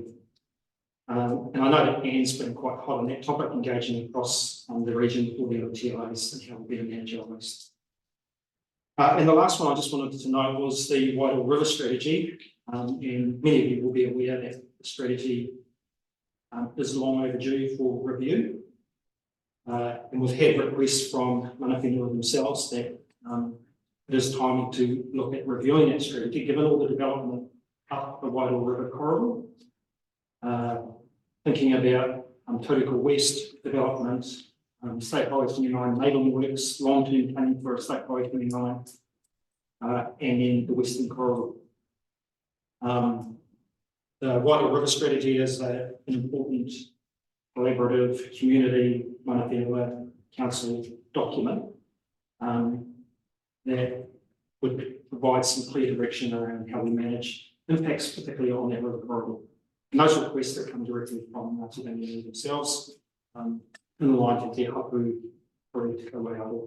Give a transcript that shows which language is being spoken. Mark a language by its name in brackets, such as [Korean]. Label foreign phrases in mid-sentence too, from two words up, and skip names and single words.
[English] And I know that Anne's been quite hot on that topic, engaging across the region for the other TLAs and how we better manage our waste. And the last one I just wanted to note was the Wairau River strategy. And many of you will be aware that the strategy is long overdue for review. And we've had requests from [Māori] mana whenua [English] themselves that it is time to look at reviewing that strategy, given all the development up the Wairoa River corridor. Thinking about Tauriko West development, State Highway 29 enabling works, long-term planning for State Highway 29, and then the Western Corridor. The Wairoa River strategy is an important collaborative community [Māori] mana whenua [English] council document that would provide some clear direction around how we manage impacts, particularly on that river corridor. And those requests that come directly from Te Rangi themselves, in line with their hapu for Te Kawaiaro.